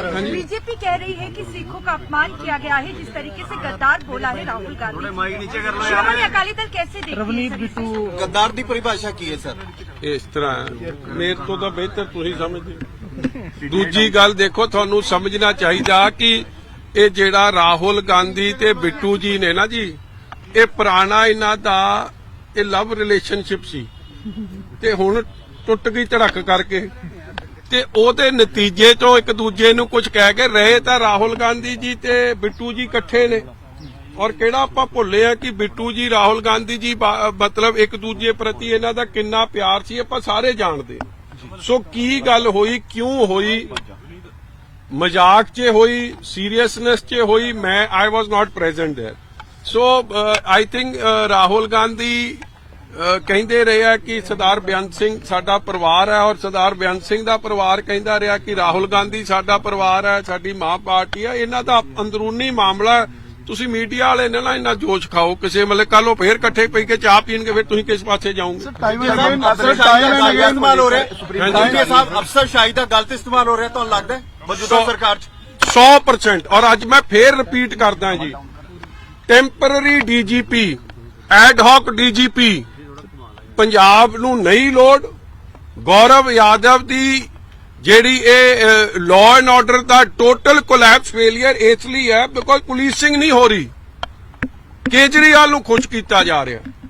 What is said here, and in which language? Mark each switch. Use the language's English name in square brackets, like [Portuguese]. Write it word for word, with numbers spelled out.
[Hindi] BJP कह रही है कि सिखों का अपमान किया गया है, जिस तरीके से गद्दार बोला है राहुल गांधी थोड़े माइक नीचे कर लो यार। श्रोमणी अकाली दल कैसे देख रही [Punjabi] ਰਵਨੀਤ [Hindi] है सर? [Punjabi] ਬਿੱਟੂ [Hindi] गद्दार की परिभाषा की है सर। [Punjabi] ਇਸ ਤਰ੍ਹਾਂ ਹੈ, ਮੇਰੇ ਤੋਂ ਤਾਂ ਬਿਹਤਰ ਤੁਸੀਂ ਸਮਝਦੇ ਹੋ। ਦੂਜੀ ਗੱਲ ਦੇਖੋ, ਤੁਹਾਨੂੰ ਸਮਝਣਾ ਚਾਹੀਦਾ ਕਿ ਇਹ ਜਿਹੜਾ ਰਾਹੁਲ ਗਾਂਧੀ ਤੇ ਬਿੱਟੂ ਜੀ ਨੇ ਨਾ ਜੀ, ਇਹ ਪੁਰਾਣਾ ਇਹਨਾਂ ਦਾ ਇਹ ਲਵ ਰਿਲੇਸ਼ਨਸ਼ਿਪ ਸੀ, ਤੇ ਹੁਣ ਟੁੱਟ ਗਈ ਧੜਕ ਕਰਕੇ, ਤੇ ਉਹਦੇ ਨਤੀਜੇ ਤੋਂ ਇੱਕ ਦੂਜੇ ਨੂੰ ਕੁਝ ਕਹਿ ਕੇ ਰਹੇ। ਤਾਂ ਰਾਹੁਲ ਗਾਂਧੀ ਜੀ ਤੇ ਬਿੱਟੂ ਜੀ ਇਕੱਠੇ ਨੇ, ਔਰ ਕਿਹੜਾ ਆਪਾਂ ਭੁੱਲੇ ਆ ਕਿ ਬਿੱਟੂ ਜੀ ਰਾਹੁਲ ਗਾਂਧੀ ਜੀ ਬਾ- ਮਤਲਬ ਇੱਕ ਦੂਜੇ ਪ੍ਰਤੀ ਇਹਨਾਂ ਦਾ ਕਿੰਨਾ ਪਿਆਰ ਸੀ, ਆਪਾਂ ਸਾਰੇ ਜਾਣਦੇ ਹਾਂ। ਸੋ ਕੀ ਗੱਲ ਹੋਈ, ਕਿਉਂ ਹੋਈ, ਮਜ਼ਾਕ 'ਚ ਹੋਈ, ਸੀਰੀਅਸਨੈਸ 'ਚ ਹੋਈ, ਮੈਂ [English] I was not present there. [Punjabi] So [English] I think [Punjabi] Rahul Gandhi ਅਹ, ਕਹਿੰਦੇ ਰਹੇ ਆ ਕਿ ਸਰਦਾਰ ਬੇਅੰਤ ਸਿੰਘ ਸਾਡਾ ਪਰਿਵਾਰ ਹੈ, ਔਰ ਸਰਦਾਰ ਬੇਅੰਤ ਸਿੰਘ ਦਾ ਪਰਿਵਾਰ ਕਹਿੰਦਾ ਰਿਹਾ ਕਿ ਰਾਹੁਲ ਗਾਂਧੀ ਸਾਡਾ ਪਰਿਵਾਰ ਹੈ, ਸਾਡੀ ਮਾਂ ਪਾਰਟੀ ਹੈ। ਇਹਨਾਂ ਦਾ ਅੰਦਰੂਨੀ ਮਾਮਲਾ ਹੈ। ਤੁਸੀਂ ਮੀਡੀਆ ਵਾਲੇ ਨੇ ਨਾ ਇਹਨਾਂ ਜੋਸ਼ ਖਾਓ ਕਿਸੇ ਮਤਲਬ, ਕੱਲ ਉਹ ਫੇਰ ਇਕੱਠੇ ਪਈ ਕੇ ਚਾਹ ਪੀਣ ਕੇ ਫਿਰ ਤੁਸੀਂ ਕਿਸ ਪਾਸੇ ਜਾਓਗੇ? [Hindi] अफसरशाही का गलत इस्तेमाल हो रहा है सुप्रीम हाँ जी। कोर्ट के साहब, अफसरशाही का गलत इस्तेमाल हो रहा है तो लगता है मौजूदा सौ- सरकार च। [Punjabi] ਸੌ ਪਰਸੈਂਟ। ਔਰ ਅੱਜ ਮੈਂ ਫੇਰ ਰਿਪੀਟ ਕਰਦਾ ਜੀ, temporary DGP, add hoc DGP Punjab ਨੂੰ ਨਹੀਂ ਲੋੜ। ਗੌਰਵ ਯਾਦਵ ਦੀ ਜਿਹੜੀ ਇਹ ਲਾਅ ਐਂਡ ਆਰਡਰ ਦਾ ਟੋਟਲ ਕੋਲੈਪਸ ਫੇਲਿਅਰ ਇਸ ਲਈ ਹੈ ਬਿਕੋਜ਼ ਪੁਲਿਸਿੰਗ ਨਹੀਂ ਹੋ ਰਹੀ, ਕੇਜਰੀਵਾਲ ਨੂੰ ਖੁਸ਼ ਕੀਤਾ ਜਾ ਰਿਹਾ।